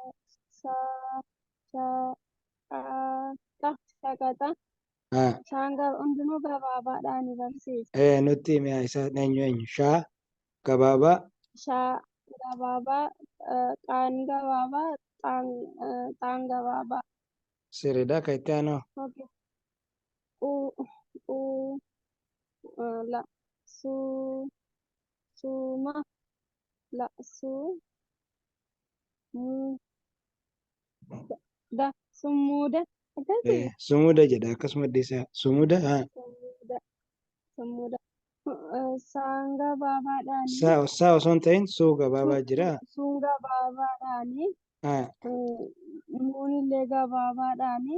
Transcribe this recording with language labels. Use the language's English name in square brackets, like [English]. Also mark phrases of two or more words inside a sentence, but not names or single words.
[Oromo] shaqaxa shaan hundinuu gabaabaadhaan barsiisa. Nutti mi'a isaa eenyu shaa gabaabaa Shaa gabaabaa qaan gabaabaa xaan gabaabaa. sirriidha kan itti aanu La su suma la su mu da sumuda akkasii sumuda jedha akkasuma addeessaa sumuda sumuda saan gabaabaadhaani saa osoo hin ta'in suu gabaabaa jira suun gabaabaadhaani muunillee gabaabaadhaani